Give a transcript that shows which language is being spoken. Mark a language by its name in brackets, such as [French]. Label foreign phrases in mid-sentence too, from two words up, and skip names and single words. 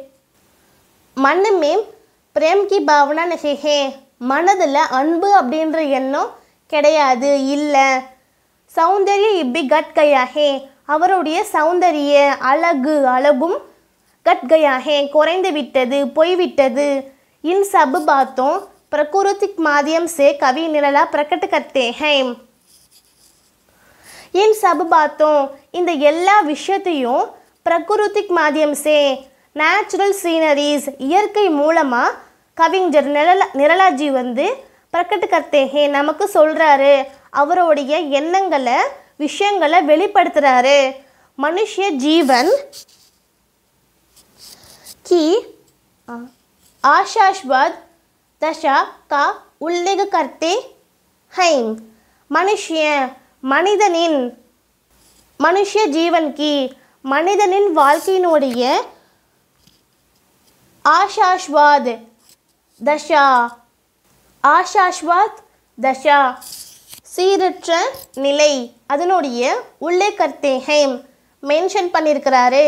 [Hindi] मन में प्रेम की भावना नहीं है, [Tamil] மனதில் அன்பு அப்படின்ற எண்ணம் கிடையாது, இல்லை. சௌந்தர்ய இப்படி [Hindi] घट गया है, [Tamil] அவருடைய சௌந்தரிய அழகும் [Hindi] घट गया है [Tamil] குறைந்து விட்டது, போய்விட்டது. [Hindi] इन सब बातों प्राकृतिक माध्यम से कवि निरला प्रकट करते हैं. इन सब बातों [Tamil] இந்த எல்லா விஷயத்தையும் [Hindi] प्राकृतिक माध्यम से [English] natural sceneries [Tamil] இயற்கை மூலமாக கவிஞர் நிரலாஜி [Hindi] प्रकट करते हैं [Tamil] நமக்கு சொல்கிறாரு, அவருடைய எண்ணங்களை விஷயங்களை வெளிப்படுத்துகிறாரு. [Hindi] मनुष्य जीवन की आशास्पद दशा का उल्लेख करते हैं. मनुष्य जीवन की [Tamil] மனிதனின் வாழ்க்கையினுடைய [Hindi] आशास्वाद दशा, आशास्वाद दशा [Tamil] சீரற்ற நிலை, அதனுடைய உள்ளே [Hindi] करते हैं [Tamil] மென்ஷன் பண்ணியிருக்கிறாரு.